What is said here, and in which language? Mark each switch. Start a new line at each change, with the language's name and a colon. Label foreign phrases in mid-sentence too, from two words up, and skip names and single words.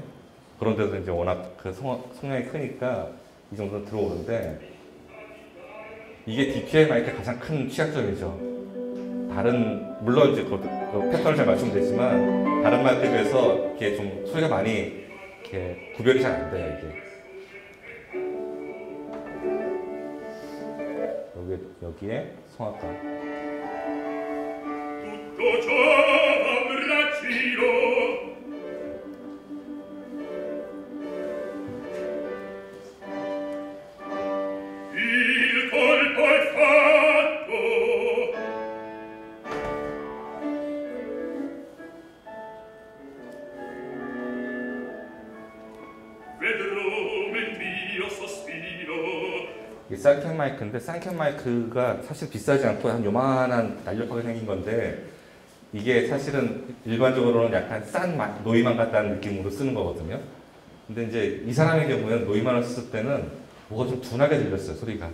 Korean: 그런데도 이제 워낙 그 성량이 크니까 이 정도는 들어오는데, 이게 DPI 마이크의 가장 큰 취약점이죠. 물론 이제 그 패턴을 잘 맞추면 되지만, 다른 마이크에 비해서 이렇게 좀 소리가 많이 이렇게 구별이 잘 안 돼요, 이게. 여기에 성악가.
Italian: Tutto ciò abbraccio. Il colpo è fatto. Vedrò mentre sospiro.
Korean: 이게 쌍캔 마이크인데, 쌍캔 마이크가 사실 비싸지 않고 한 요만한 날렵하게 생긴 건데, 이게 사실은 일반적으로는 약간 노이만 같다는 느낌으로 쓰는 거거든요. 근데 이제 이 사람의 경우에는 노이만을 썼을 때는 뭐가 좀 둔하게 들렸어요, 소리가.